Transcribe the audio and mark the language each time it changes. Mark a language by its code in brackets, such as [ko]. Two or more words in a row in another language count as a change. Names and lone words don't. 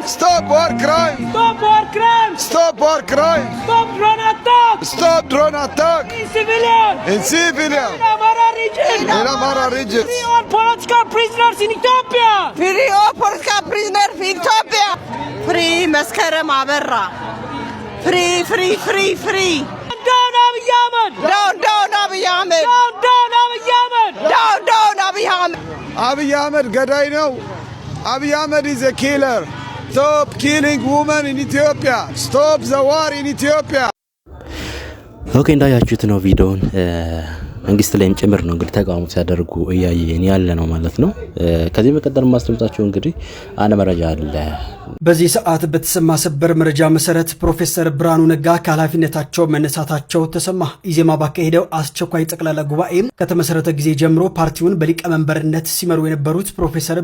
[en] stop war crime. Stop war crimes! Stop war crime. Stop drone attack! Stop drone attack In civilian! in civilian In Amara region! in Amara region. Free all political prisoners in Ethiopia! Free all political prisoners in Ethiopia! Free መስከረም አበራ! Free, free, free, free! Down Abiy Ahmed! Down, down Abiy Ahmed! Down, down Abiy Ahmed! Down, down Abiy Ahmed! Abiy Ahmed [am] ገዳይ ነው። [en] Abiy Ahmed is a killer. Stop killing women in Ethiopia. Stop the war in Ethiopia. [am] ኦኬ እንዳያችሁት ነው ቪዲዮውን መንግስት ላይም ጭምር ነው እንግዲህ ተቃውሞ ሲያደርጉ እያየን ያለ ነው ማለት ነው። ከዚህ በቀጠል ማስደምጣችሁ እንግዲህ አንድ መረጃ አለ። በዚህ ሰዓት በተሰማ ሰበር መረጃ መሰረት ፕሮፌሰር ብርሃኑ ነጋ ከኃላፊነታቸው መነሳታቸው ተሰማ። ኢዜማ ባካሄደው አስቸኳይ ጠቅላላ ጉባኤ ከተመሰረተ ጊዜ ጀምሮ ፓርቲውን በሊቀመንበርነት ሲመሩ የነበሩት ፕሮፌሰር